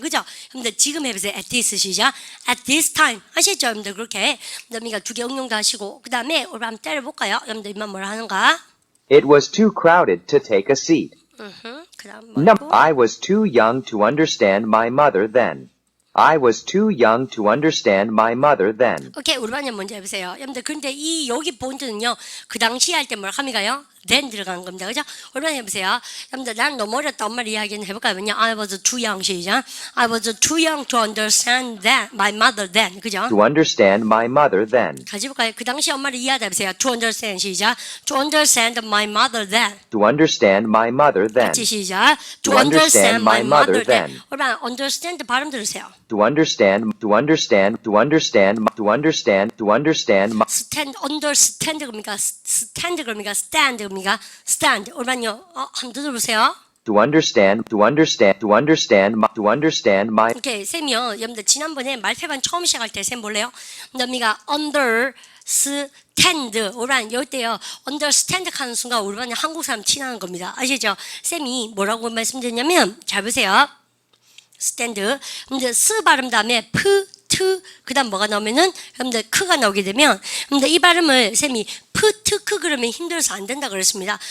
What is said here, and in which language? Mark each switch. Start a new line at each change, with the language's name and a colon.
Korean: 그죠? 여러분들 지금 해보세요.
English: At this
Korean: 시작.
English: At this time.
Korean: 하시죠? 여러분들 그렇게. 여러분들 두 개 응용도 하시고 그 다음에 우리 한번 때려볼까요? 여러분들 이만 뭐라 하는가?
English: It was too crowded to take a seat.
Korean: 그 다음
English: No,
Korean: 뭐고?
English: I was too young to understand my mother then. I was too young to understand my mother then.
Korean: 오케이, 우리 반님 먼저 해보세요. 여러분들, 근데 이 여기 본드는요, 그 당시 할 때 뭘 합니까요? then 들어가는 겁니다. 그죠? 우리 반님 해보세요. 여러분들, 난 너무 어렸다. 엄마를 이야기는 해볼까요?
English: I was too young,
Korean: 시작.
English: I was too young to understand that, my mother then.
Korean: 그죠?
English: To understand my mother then.
Korean: 같이 볼까요? 그 당시 엄마를 이해하다 해보세요.
English: To understand,
Korean: 시작.
English: To understand my mother then. To understand my mother then.
Korean: 같이 시작.
English: To understand my mother then.
Korean: 우리 반, understand 발음 들으세요.
English: To understand, to understand, to understand, to understand, to understand, stand, understand
Korean: 겁니까?
English: stand
Korean: 겁니까?
English: stand 겁니까? stand.
Korean: 얼마요? 한번 더 들어보세요.
English: to understand, to understand, to understand, to understand my.
Korean: 오케이, 쌤이요. 여러분들 지난번에 말패반 처음 시작할 때 쌤 볼래요? 너미가 understand 오란 이때요. understand 하는 순간 우리 반에 한국 사람 티나는 겁니다. 아시죠? 쌤이 뭐라고 말씀드렸냐면 잘 보세요.
English: stand.
Korean: 근데 스 발음 다음에 프, 트, 그 다음 뭐가 나오면은, 여러분들, 크가 나오게 되면, 여러분들, 이 발음을 쌤이 프, 트, 크 그러면 힘들어서 안 된다 그랬습니다.